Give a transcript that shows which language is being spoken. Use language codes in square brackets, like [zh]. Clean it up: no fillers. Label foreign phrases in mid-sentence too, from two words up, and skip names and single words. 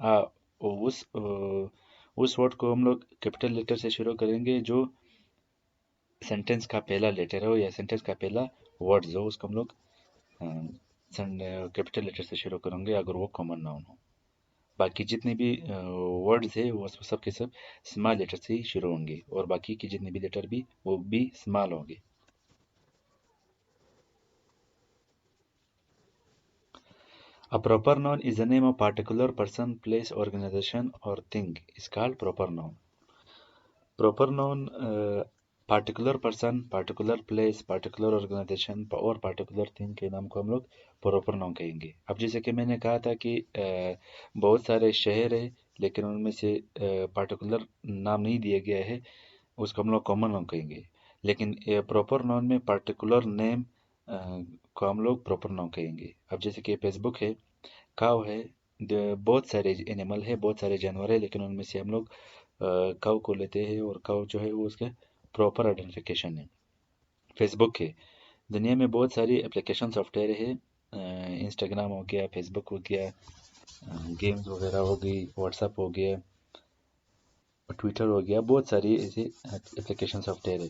[hi] उस वर्ड को हम लोग [en] capital letter [hi] से शुरू करेंगे जो सेंटेंस का पहला लेटर हो या सेंटेंस का पहला वर्ड्स हो, उसको हम लोग [en] capital letter [hi] से शुरू करेंगे अगर वो [en] common noun [hi] हो। बाकी जितने भी वर्ड्स है वो सब के सब [en] small letter [hi] से ही शुरू होंगे और बाकी की जितने भी लेटर भी वो भी स्मॉल होंगे। [en] A proper noun is the name of particular person, place, organization or thing is called proper noun. Proper noun particular person, particular place, particular organization और particular thing [hi] के नाम को हम लोग [en] proper noun कहेंगे। [hi] अब जैसे कि मैंने कहा था कि बहुत सारे शहर है लेकिन उनमें से particular नाम नहीं दिया गया है, उसको हम लोग [en] common noun [hi] कहेंगे। लेकिन [en] proper noun [hi] में [en] particular name [hi] को हम लोग [en] proper noun [hi] कहेंगे। अब जैसे कि फेसबुक है, काव है, बहुत सारे एनिमल है, बहुत सारे जानवर है, लेकिन उनमें से हम लोग काव को लेते हैं और काव जो है वो उसका [en] proper identification [hi] है। फेसबुक है, दुनिया में बहुत सारी [en] application software [hi] है, इंस्टाग्राम हो गया, फेसबुक हो गया, गेम्स वगैरह हो गई, व्हाट्सअप हो गया, ट्विटर हो गया, बहुत सारी ऐसे [en] application software [hi] है।